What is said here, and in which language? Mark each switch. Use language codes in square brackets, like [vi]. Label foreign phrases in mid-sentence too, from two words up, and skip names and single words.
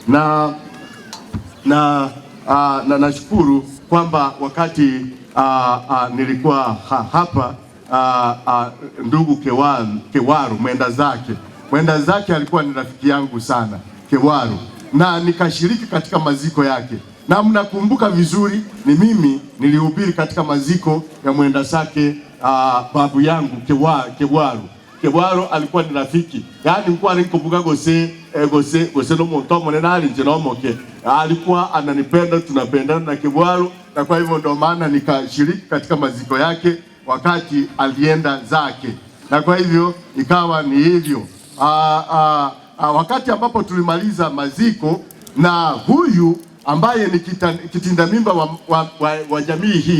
[sw] Na nashukuru kwamba wakati nilikuwa hapa ndugu Kewaru mwenda zake alikuwa ni rafiki yangu sana Kewaru, na nikashiriki katika maziko yake, na mnakumbuka vizuri ni mimi nilihubiri katika maziko ya mwenda zake babu yangu Kewaru alikuwa ni rafiki, yani mkuwa nikumbuka [guz] gose no montomo nenali njenomoke, [sw] alikuwa ananipenda, tunapendana na Kewaru, na kwa hivyo ndio maana nikashiriki katika maziko yake wakati alienda zake, na kwa hivyo ikawa ni hivyo. Wakati ambapo tulimaliza maziko, na huyu ambaye ni kitinda mimba wa jamii hii,